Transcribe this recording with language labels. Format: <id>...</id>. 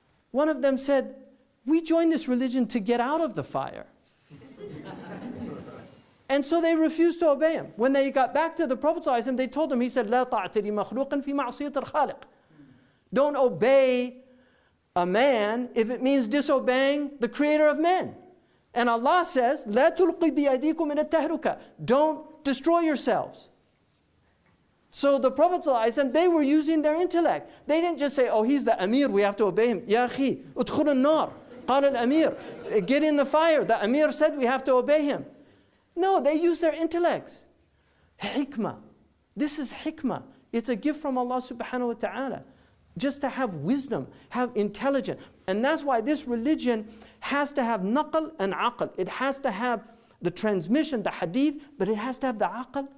<en>One of them said, we joined this religion to get out of the fire. And so they refused to obey him. When they got back to the Prophet ﷺ, they told him, he said,</en> <ar>لا طاعة لمخلوق في معصية الخالق.</ar> <en>Don't obey a man if it means disobeying the creator of men. And Allah says,</en> <ar>لا تلقي بأيديكم إلى التهلكة.</ar> <en>Don't destroy yourselves. So the Prophet ﷺ, they were using their intellect. They didn't just say, oh, he's the Amir, we have to obey him.</en> <ar>يا أخي ادخل النار قال الأمير.</ar> <en>Get in the fire. The Amir said we have to obey him. No, they use their intellects. Hikmah. This is hikmah. It's a gift from Allah subhanahu wa ta'ala. Just to have wisdom, have intelligence. And that's why this religion has to have naql and aql. It has to have the transmission, the hadith, but it has to have the aql</en>